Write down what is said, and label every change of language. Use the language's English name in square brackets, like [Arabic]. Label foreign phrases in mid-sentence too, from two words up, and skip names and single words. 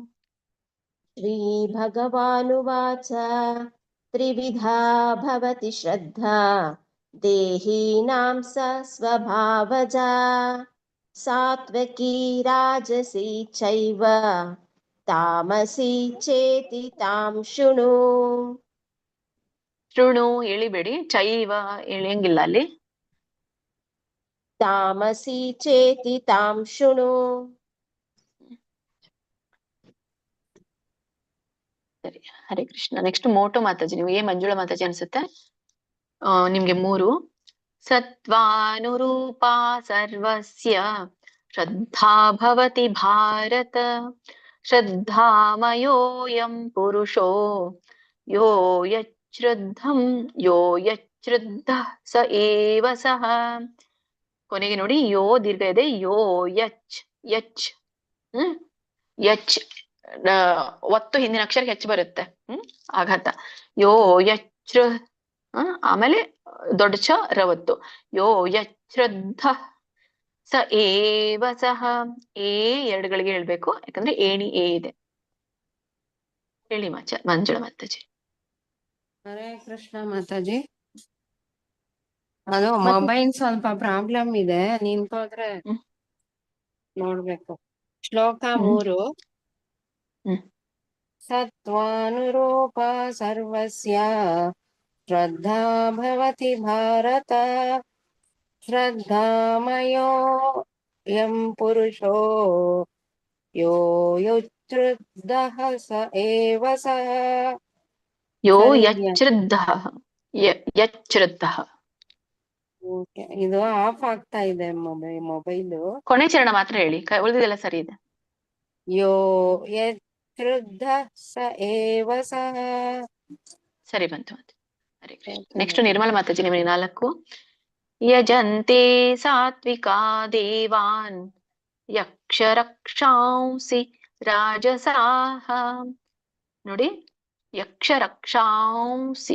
[Sanskrit] श्रीभगवानुवाच त्रिविधा भवति श्रद्धा देहीनां सा स्वभावजा सात्विकी राजसी चैव तामसी चेति तां शृणु. [Kannada] ಶೃಣು ಎಳಿಬೇಡಿ, ಚೈವ ಎಳೆಯಂಗಿಲ್ಲ ಅಲ್ಲಿ. [Sanskrit] तामसी चेति तां शृणु. [Kannada] ಸರಿ, ಹರೇ ಕೃಷ್ಣ. ನೆಕ್ಸ್ಟ್ ಮೋಟೋ ಮಾತಾಜಿ ನಿಮ್ಗೆ, ಮಂಜುಳಾ ಮಾತಾಜಿ ಅನ್ಸುತ್ತೆ. ನಿಮ್ಗೆ 3. [Sanskrit] ಸತ್ವಾನುರೂಪಾ ಸರ್ವಸ್ಯ ಶ್ರದ್ಧಾ ಭವತಿ ಭಾರತ ಶ್ರದ್ಧಾಮಯೋಯಂ ಪುರುಷೋ ಯೋ ಯಚ್ಛ್ರದ್ಧಃ ಸ ಏವ ಸಹ. [Kannada] ಕೊನೆಗೆ ನೋಡಿ, ಯೋ ದೀರ್ಘ ಇದೆ, [Sanskrit] ಯೋ ಯಚ್ ಯಚ್ ಯಚ್ [Kannada] ಒತ್ತು ಹಿಂದಿನ ಅಕ್ಷರಕ್ಕೆ ಹೆಚ್ಚು ಬರುತ್ತೆ, ಆಘಾತ. [Sanskrit] ಯೋ ಯಚ್ಛ್ರ, [Kannada] ಆಮೇಲೆ ದೊಡ್ಡ ಛ ರವತ್ತು. [Sanskrit] ಯೋ ಯಚ್ಛ್ರದ್ಧ ಸ ಏವ ಸಹ. [Kannada] ಏ 2 ಗಳಿಗೆ ಹೇಳ್ಬೇಕು, ಯಾಕಂದ್ರೆ ಏಣಿ ಏ ಇದೆ. ಹೇಳಿ ಮಂಜುಳಾ ಮಾತಾಜಿ. ಹರೇ ಕೃಷ್ಣ ಮಾತಾಜಿ. ಅದು ಮೊಬೈಲ್ ಸ್ವಲ್ಪ ಪ್ರಾಬ್ಲಮ್ ಇದೆ, ನಿಂತೋದ್ರೆ ನೋಡ್ಬೇಕು. ಶ್ಲೋಕ 3. [Sanskrit] ಸತ್ವಾನುರೂಪ ಸರ್ವಸ್ಯ ಶ್ರದ್ಧಾ ಭವತಿ ಭಾರತ ಶ್ರದ್ಧಾಮಯೋ ಯಂ ಪುರುಷೋ ಯೋ ಯಚ್ಛ್ರದ್ಧಃ ಸ ಏವ ಸಹ. ಯೋ ಯಚ್ಛ್ರದ್ಧಃ, ಯಚ್ಛ್ರದ್ಧಃ. [Kannada] ಇದು ಆಫ್ ಆಗ್ತಾ ಇದೆ ಮೊಬೈಲು. ಕೊನೆ ಚರಣ ಮಾತ್ರ ಹೇಳಿ, ಉಳಿದಿದೆಲ್ಲ ಸರಿ ಇದೆ. [Sanskrit] ಯೋ ಯಚ್ಛ್ರದ್ಧಃ ಸ ಏವ ಸಹ. [Kannada] ಸರಿ ಬಂತು. ನೆಕ್ಸ್ಟ್ ನಿರ್ಮಲ ಮಾತಾಜಿ ನಿಮಗೆ 4. [Sanskrit] ಯಜಂತೆ ಸಾತ್ವಿಕಾ ದೇವಾನ್ ಯಕ್ಷರಕ್ಷಾಂಸಿ ರಾಜಸಾಹ. [Kannada] ನೋಡಿ, ಯಕ್ಷರಕ್ಷಾಂಸಿ.